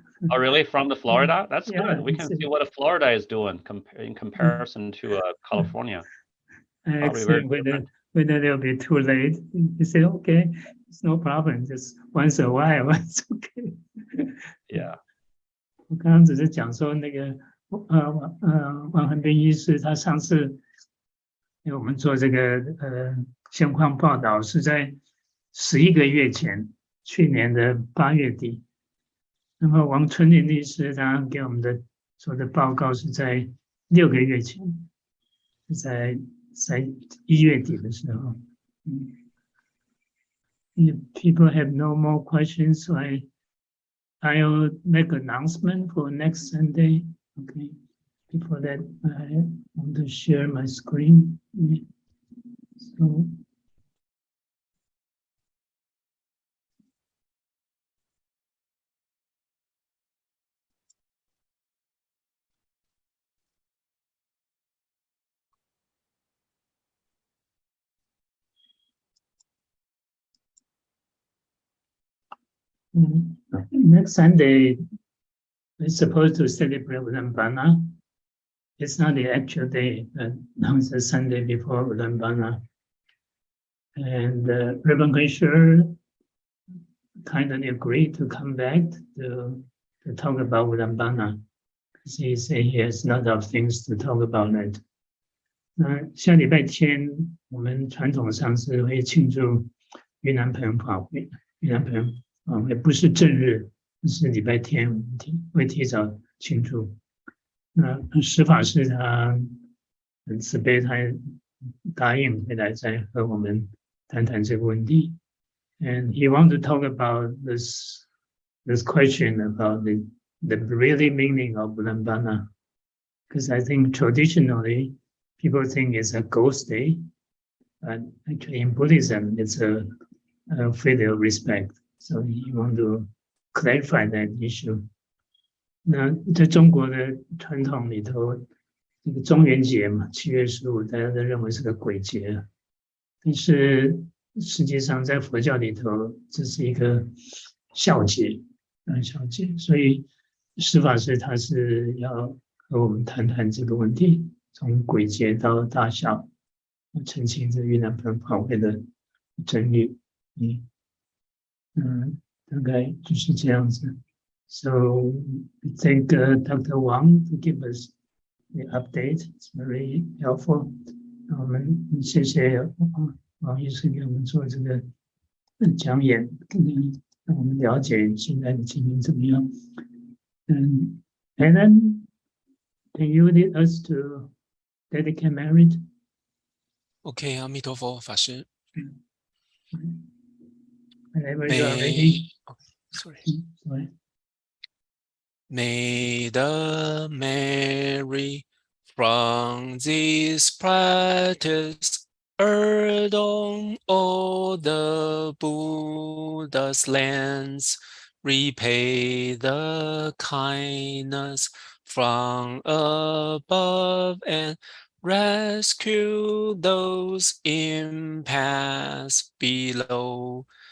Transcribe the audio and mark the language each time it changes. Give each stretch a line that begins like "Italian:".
English: Oh, really? From the Florida? That's yeah, good. We can see what Florida is doing in comparison to California. I asked him whether they'll be too late. He said, okay, it's no problem. Just once a while, it's okay. Yeah.
Chinese: 我刚刚只是讲说那个王恒斌医师他上次因为我们做这个现况报道是在11个月前，去年的8月底。那么王春林律师他给我们的做的报告是在6个月前，是在1月底的时候。
English: If people have no more questions, so I'll make an announcement for next Sunday. Okay. Before that, I want to share my screen. So. Next Sunday, we're supposed to celebrate Ulambana. It's not the actual day, but now it's the Sunday before Ulambana. And Reverend Grisher kindly agreed to come back to talk about Ulambana, because he said he has a lot of things to talk about it.
Chinese: 那下礼拜天，我们传统上是会庆祝云南朋友法会，云南朋友法会不是正日，是礼拜天，我们会提早庆祝。那施法师他很慈悲，他答应回来再和我们谈谈这个问题。
English: And he wants to talk about this question about the really meaning of Ulambana, because I think traditionally people think it's a ghost day, but actually in Buddhism it's a filial respect. So you want to clarify that issue.
Chinese: 那在中国的传统里头，这个中元节嘛，7月15，大家都认为是个鬼节，但是实际上在佛教里头，这是一个孝节，孝节。所以施法师他是要和我们谈谈这个问题，从鬼节到大孝，澄清这云南朋友法会的真理。大概就是这样子。
English: So I thank Dr. Wang to give us the update. It's very helpful.
Chinese: 我们谢谢王医师给我们做这个讲演，让我们了解现在的情形怎么样。
English: Helen, can you lead us to dedicate merit?
Chinese: OK, 阿弥陀佛，法师。
English: Whenever you are ready. Sorry. May the Mary from this practice adorn all the Buddha's lands, repay the kindness from above, and rescue those in paths below.